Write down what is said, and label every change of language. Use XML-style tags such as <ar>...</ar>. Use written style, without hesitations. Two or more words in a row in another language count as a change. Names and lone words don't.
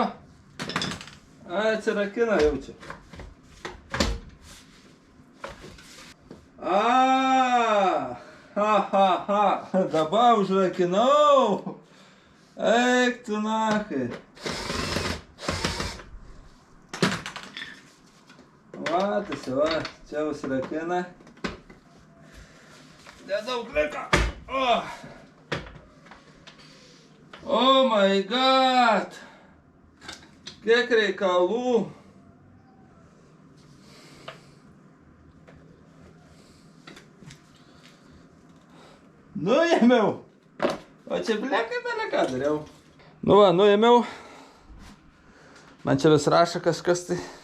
<lt>Atsirakina jau čia. Dabar užrakinau. Eik tu nachai. Va, čia užrakina. Nedaug liko.</lt> <en>Oh my god.</en> <lt>Kiek reikalų. Nuėmiau. O čia blekai beleką dariau. Nu va, nuėmiau. Man čia vis rašo kažkas tai.</lt>